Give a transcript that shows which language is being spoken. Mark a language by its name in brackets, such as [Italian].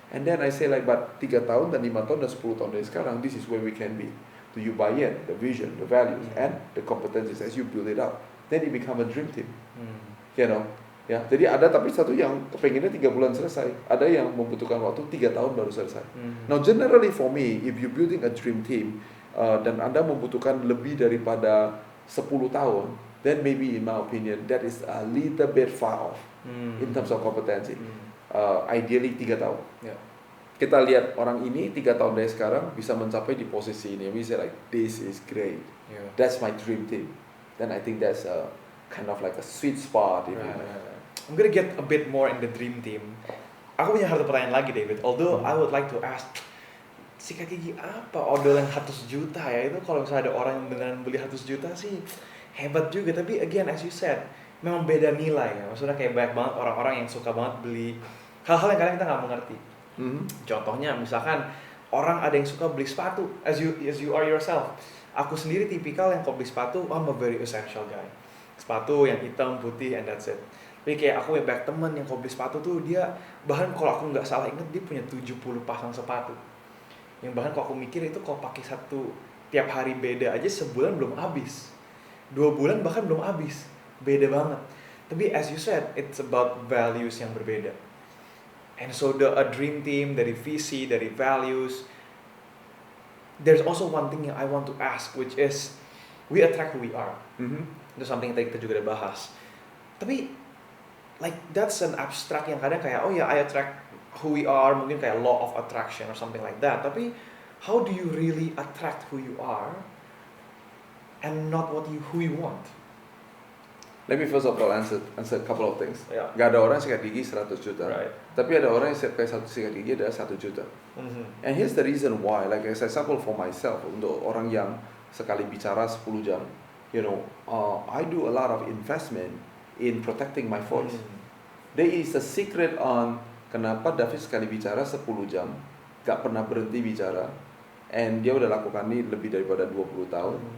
[English] And then I say like, but [Indonesian] 3 tahun dan 5 tahun dan 10 tahun dari sekarang, [English] this is where we can be. Do you buy in? The vision, the values, and the competencies as you build it up. Then it become a dream team. You know, ya. [Indonesian] Jadi ada tapi satu yang kepengennya 3 bulan selesai, ada yang membutuhkan waktu 3 tahun baru selesai. [English] Now generally for me, if you building a dream team [Indonesian] dan Anda membutuhkan lebih daripada 10 tahun, [English] then maybe in my opinion that is a little bit far off in terms of competency. Ideally [Indonesian] 3 tahun. [English] Yeah. [Indonesian] Kita lihat orang ini 3 tahun dari sekarang bisa mencapai di posisi ini. [English] We say like, this is great. Yeah. That's my dream team. Then I think that's a kind of like a sweet spot. If you know. I'm gonna get a bit more in the dream team. [Indonesian] Aku punya satu pertanyaan lagi, David. [English] Although I would like to ask, [Indonesian] sikat gigi apa odolan 100 juta ya? Itu kalau misalnya ada orang yang beneran beli 100 juta sih hebat juga. Tapi [English] again, as you said, [Indonesian] memang beda nilai ya. Maksudnya kayak banyak banget orang-orang yang suka banget beli hal-hal yang kadang kita nggak mengerti. Contohnya misalkan orang ada yang suka beli sepatu, [English] as you are yourself. [Indonesian] Aku sendiri tipikal yang kalau beli sepatu, [English] I'm a very essential guy. [Indonesian] Sepatu yang hitam, putih, [English] and that's it. [Indonesian] Tapi kayak aku yang banyak temen yang kalau beli sepatu tuh dia, bahkan kalau aku nggak salah inget dia punya 70 pasang sepatu. Yang bahkan kalau aku mikir itu kalau pakai satu tiap hari beda aja sebulan belum habis. 2 bulan bahkan belum habis. Beda banget. Tapi [English] as you said, it's about values [Indonesian] yang berbeda. [English] And so a dream team [Indonesian] dari visi, dari [English] values. There's also one thing yang I want to ask, which is we attract who we are. [Indonesian] Itu something yang tadi kita juga udah bahas. [English] Tapi like that's an abstract [Indonesian] yang kadang kayak oh ya [English] I attract who we are, [Indonesian] mungkin kayak [English] law of attraction or something like that. Tapi how do you really attract who you are and not who you want? Let me first of all answer a couple of things. Yeah. [Indonesian] Gak ada orang sikat gigi 100 juta. [English] Right. [Indonesian] Tapi ada orang yang sikat gigi adalah 1 juta. [English] And here's the reason why. Like as I example for myself, [Indonesian] untuk orang yang sekali bicara 10 jam, [English] you know, I do a lot of investment in protecting my voice. There is a secret on [Indonesian] kenapa David sekali bicara 10 jam, gak pernah berhenti bicara, and dia udah lakukan ini lebih daripada 20 tahun.